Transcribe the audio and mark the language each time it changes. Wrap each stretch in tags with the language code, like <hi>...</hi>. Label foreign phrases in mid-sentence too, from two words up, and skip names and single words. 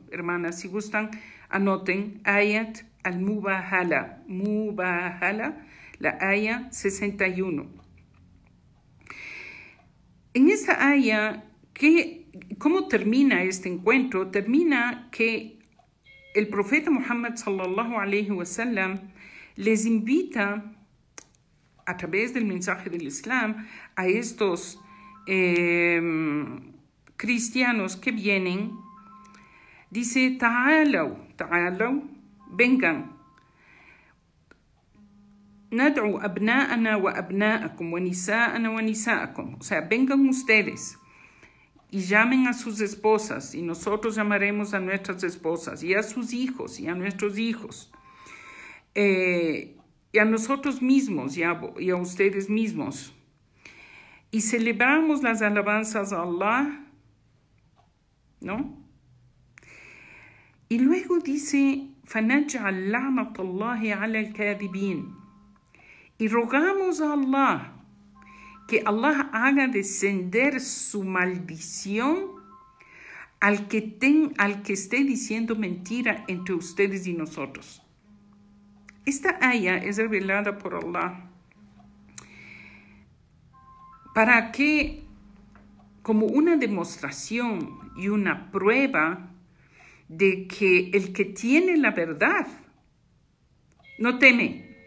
<es>Hermanas, si gustan, anoten Ayat al-Mubahala, la aya 61. En esta aya, ¿cómo termina este encuentro? Termina que el profeta Muhammad</es> <ar>صلى الله عليه وسلم</ar> <es>les invita a través del mensaje del Islam a estos cristianos que vienen. Dice: ta'alaw, vengan.</es> <ar>ندع أبناءنا وأبناءكم ونساءنا ونساءكم.</ar> <es>O sea, vengan ustedes y llamen a sus esposas, y nosotros llamaremos a nuestras esposas, y a sus hijos, y a nuestros hijos, y a nosotros mismos, y a ustedes mismos. Y celebramos las alabanzas a Allah, ¿no? Y luego dice:</es> <ar>فَنَجْعَلْ لَعْنَةَ اللَّهِ عَلَى الْكَاذِبِينَ.</ar> <es>Y rogamos a Allah que Allah haga descender su maldición al que esté diciendo mentira entre ustedes y nosotros. Esta aya es revelada por Allah para que como una demostración y una prueba de que el que tiene la verdad no teme.</es>